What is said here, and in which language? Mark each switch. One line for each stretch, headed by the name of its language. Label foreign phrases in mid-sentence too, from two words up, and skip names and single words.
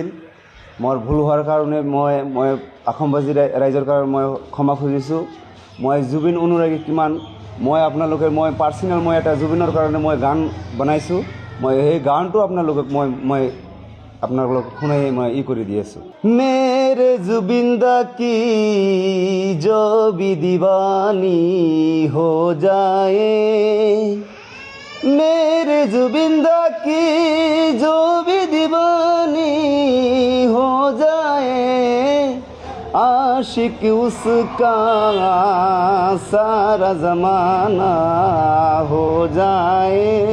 Assamese: মোৰ ভুল হোৱাৰ কাৰণে মই অসমবাসী ৰাইজৰ কাৰণে মই ক্ষমা খুজিছোঁ। মই জুবিন অনুৰাগী কিমান, মই পাৰ্চনেল এটা জুবিনৰ কাৰণে মই গান বনাইছোঁ। মই সেই গানটো আপোনালোকক মই আপোনালোকক শুনাই মই কৰি দি আছোঁ।
Hindi: मेरे जुबिन दा की जो भी दीवानी हो जाए, मेरे जुबिंदा की जो भी दीवानी हो जाए, आशिक उसका सारा ज़माना हो जाए,